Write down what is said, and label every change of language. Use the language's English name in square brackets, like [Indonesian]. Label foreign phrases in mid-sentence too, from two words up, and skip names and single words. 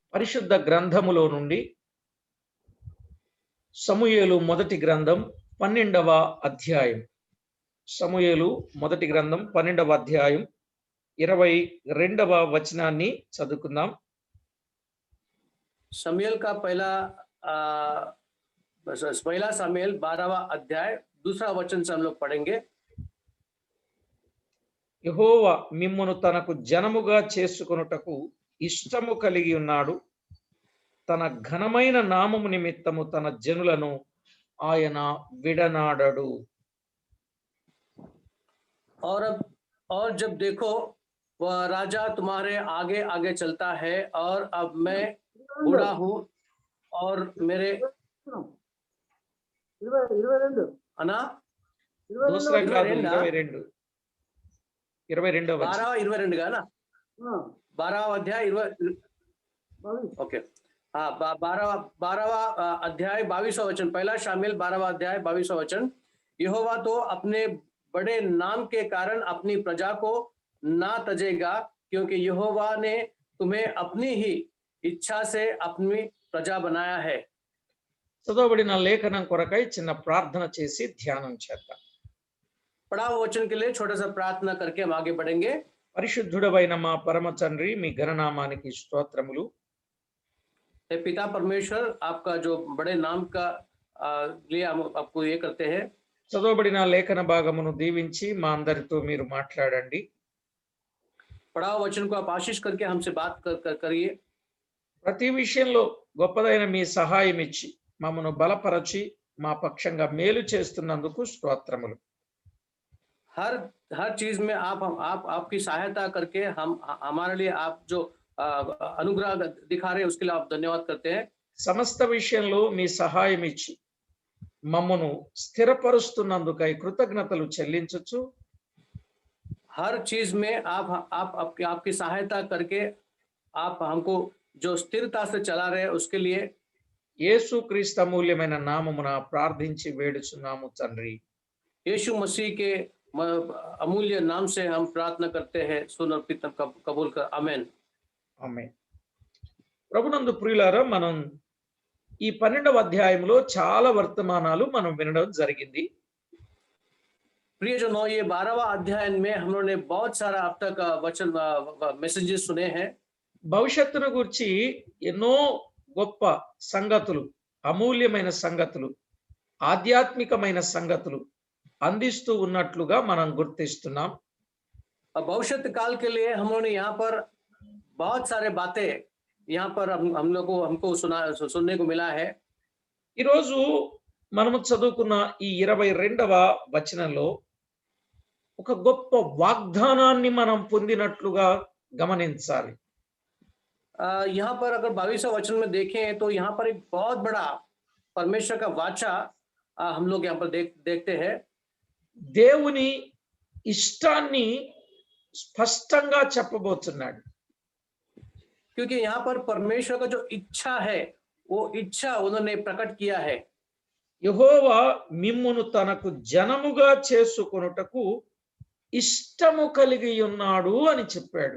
[Telugu] పరిశుద్ధ గ్రంథములో నుండి సమూయేలు మొదటి గ్రంథం 12వ అధ్యాయం. సమూయేలు మొదటి గ్రంథం 12వ అధ్యాయం 22వ వచనాన్ని చదువుకుందాం. [Hindi] शमूएल का पहला शमूएल 12वां अध्याय दूसरा वचन से हम लोग पढ़ेंगे। [Telugu] యెహోవా మిమ్మును తనకు జనముగా చేసుకొనుటకు ఇష్టము కలిగి ఉన్నాడు. తన ఘనమైన నామము నిమిత్తము తన జనులను ఆయన విడనాడడు. [Hindi] और जब देखो वह राजा तुम्हारे आगे आगे चलता है, और अब मैं बूढ़ा हूँ और मेरे అనా [Telugu] దూసరా కాదు, 22వ 22 గానా 12వ అధ్యాయ 20 [Hindi] ओके हाँ 12वां अध्याय 22वां वचन। पहला शामिल 12वां अध्याय 22वां वचन। यहोवा तो अपने बड़े नाम के कारण अपनी प्रजा को ना तजेगा, क्योंकि यहोवा ने तुम्हें अपनी ही इच्छा से अपनी प्रजा बनाया है। [Telugu] చదవబడిన లేఖనం కొరకై చిన్న ప్రార్థన చేసి ధ్యానం చేద్దాం. [Hindi] पढ़ा हुआ वचन के लिए छोटा सा प्रार्थना करके हम आगे बढ़ेंगे। [Telugu] పరిశుద్ధుడవైన మా పరమ తండ్రి, మీ ఘననామానికి స్తోత్రములు. [Hindi] हे पिता परमेश्वर, आपका जो बड़े नाम का लिए हम आपको ये करते हैं। [Telugu] చదవబడిన లేఖన భాగమును దీవించి మా అందరితో మీరు మాట్లాడండి. [Hindi] पढ़ा हुआ वचन को आप आशीष करके हमसे बात करिए। [Telugu] ప్రతి విషయంలో గొప్పదైన మీ సహాయం ఇచ్చి మమ్మను బలపరచి మా పక్షంగా మేలు చేస్తున్నందుకు స్తోత్రములు. [Hindi] हर चीज में आपकी सहायता करके हम हमारे लिए आप जो अनुग्रह दिखा रहे हैं उसके लिए आप धन्यवाद करते हैं। [Telugu] సమస్త విషయంలో మీ సహాయం ఇచ్చి మమ్మను స్థిరపరుస్తున్నందుకై కృతజ్ఞతలు చెల్లించుచు, [Hindi] हर चीज में आपकी सहायता करके आप हमको जो स्थिरता से चला रहे हैं उसके लिए [Telugu] యేసుక్రీస్తు అమూల్యమైన నామమున ప్రార్థించి వేడుచున్నాము తండ్రి. [Hindi] यीशु मसीह के अमूल्य नाम से हम प्रार्थना करते हैं, सुन और कबूल कर। आमीन [Telugu] ఆమేన్. ప్రభునందు ప్రియులారా, మనం ఈ 12వ అధ్యాయంలో చాలా వర్తమానాలు మనం వినడం జరిగింది. [Hindi] प्रिय जनों, ये 12वां अध्याय में हम लोगों ने बहुत सारा अब तक वचन मैसेजेस सुने हैं। [Telugu] భవిష్యత్తును గురించి ఎన్నో గొప్ప సంగతులు, అమూల్యమైన సంగతులు, ఆధ్యాత్మికమైన సంగతులు అందిస్తూ ఉన్నట్లుగా మనం గుర్తిస్తున్నాం. [Hindi] भविष्य काल के लिए हम लोगों ने यहाँ पर बहुत सारे बातें यहाँ पर हम लोग को हमको सुनने को मिला है। [Telugu] ఈరోజు మనము చదువుకున్న ఈ 22వ వచనంలో ఒక గొప్ప వాగ్దానాన్ని మనం పొందినట్లుగా గమనించాలి. [Hindi] यहाँ पर अगर 22वां वचन में देखें तो यहाँ पर एक बहुत बड़ा परमेश्वर का वाचा हम लोग यहाँ पर देखते हैं। [Telugu] దేవుని ఇష్టాన్ని స్పష్టంగా చెప్పబోతున్నాడు. [Hindi] क्योंकि यहाँ पर परमेश्वर का जो इच्छा है वो इच्छा उन्होंने प्रकट किया है। [Telugu] యెహోవా మిమ్మును తనకు జనముగా చేసుకొనుటకు ఇష్టము కలిగి ఉన్నాడు అని చెప్పాడు.